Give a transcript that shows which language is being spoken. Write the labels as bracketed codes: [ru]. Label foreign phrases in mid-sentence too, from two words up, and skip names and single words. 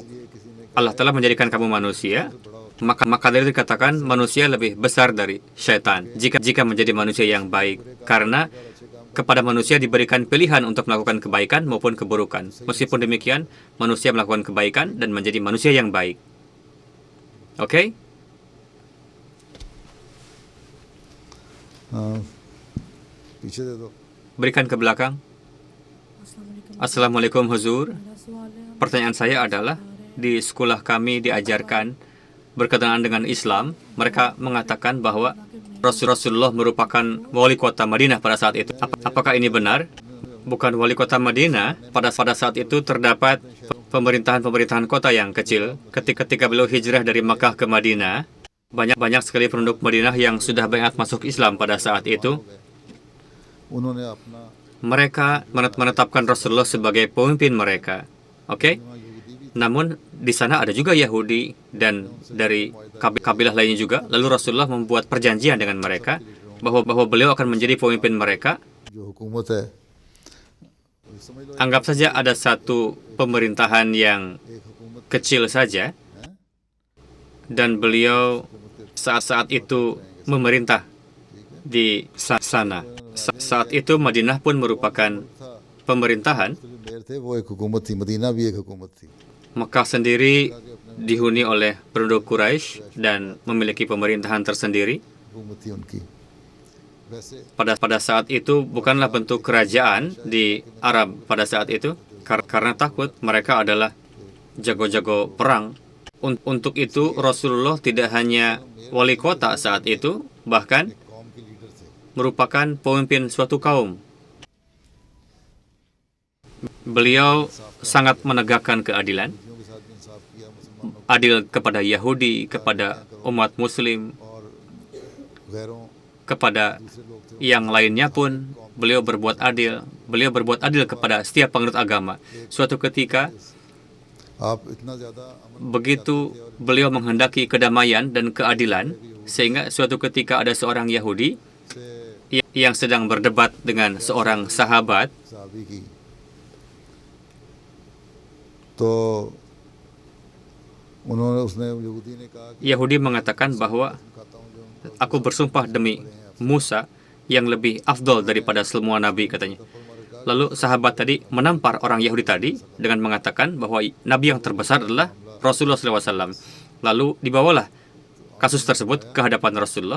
[id] Allah Ta'ala menjadikan kamu manusia, maka dari itu dikatakan manusia lebih besar dari syaitan jika menjadi manusia yang baik, karena kepada manusia diberikan pilihan untuk melakukan kebaikan maupun keburukan. Meskipun demikian, manusia melakukan kebaikan dan menjadi manusia yang baik. Oke? [ur] پیچھے دے دو [id] Berikan ke belakang. Assalamualaikum Huzur. Pertanyaan saya adalah, di sekolah kami diajarkan berkenaan dengan Islam. Mereka mengatakan bahwa Rasulullah merupakan wali kota Madinah pada saat itu. Apakah ini benar? Bukan wali kota Madinah. Pada saat itu terdapat pemerintahan kota yang kecil. Ketika beliau hijrah dari Makkah ke Madinah, banyak sekali penduduk Madinah yang sudah banyak masuk Islam pada saat itu. [ur] انہوں نے اپنا [id] Mereka menetapkan Rasulullah sebagai pemimpin mereka. Oke? Namun di sana ada juga Yahudi dan dari kabilah lainnya juga. Lalu Rasulullah membuat perjanjian dengan mereka bahwa beliau akan menjadi pemimpin mereka. [ur] جو حکومت ہے [id] Anggap saja ada satu pemerintahan yang kecil saja, dan beliau saat itu memerintah di sana. Saat itu Madinah pun merupakan pemerintahan. [ur] میئر تھے وہ ایک حکومت تھی مدینہ بھی ایک حکومت تھی [id] Mekah sendiri dihuni oleh penduduk Quraisy dan memiliki pemerintahan tersendiri. [ur] حکومت تھی ان کی ویسے [id] Pada saat itu bukanlah bentuk kerajaan di Arab pada saat itu, karena takut mereka adalah jago-jago perang. Untuk itu Rasulullah tidak hanya wali kota saat itu, bahkan [ur] قوم کے لیڈر تھے [id] merupakan pemimpin suatu kaum. Beliau sangat menegakkan keadilan, [ur] کے ساتھ بھی انصاف کیا مسلمانوں [id] adil kepada Yahudi, kepada umat Muslim, [ur] اور غیروں [id] kepada [ur] دوسرے لوگ تھے [id] yang lainnya pun beliau berbuat adil. Beliau berbuat adil kepada setiap penganut agama. Suatu ketika, [ur] آپ اتنا زیادہ امن [id] begitu beliau menghendaki kedamaian dan keadilan, sehingga suatu ketika ada seorang Yahudi [ur] से [id] yang sedang berdebat dengan seorang sahabat. [ur] صحابی کی تو انہوں نے اس نے یہودی نے کہا کہ [id] Yahudi mengatakan bahwa [ur] کھاتا ہوں جو [id] aku bersumpah demi Musa yang lebih afdol daripada semua nabi, katanya. Lalu sahabat tadi menampar orang Yahudi tadi dengan mengatakan bahwa nabi yang terbesar adalah Rasulullah SAW. Lalu dibawalah kasus tersebut ke hadapan Rasulullah.